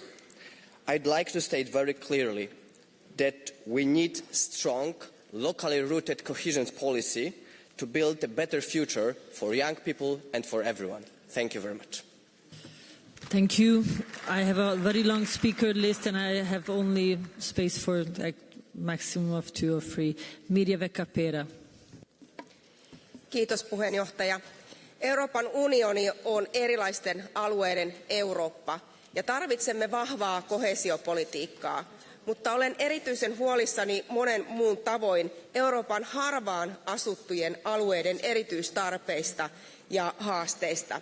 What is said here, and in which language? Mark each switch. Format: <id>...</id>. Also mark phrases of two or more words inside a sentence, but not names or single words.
<en>I'd like to state very clearly that we need strong, locally rooted cohesion policy to build a better future for young people and for everyone. Thank you very much. Thank you. I have a very long speaker list and I have only space for like maximum of 2 or 3. Mirja Vekapera.</en> <fi>Kiitos puheenjohtaja. Euroopan unioni on erilaisten alueiden Eurooppa ja tarvitsemme vahvaa koheesiopolitiikkaa. Mutta olen erityisen huolissani monen muun tavoin Euroopan harvaan asuttujen alueiden erityistarpeista ja haasteista.</fi>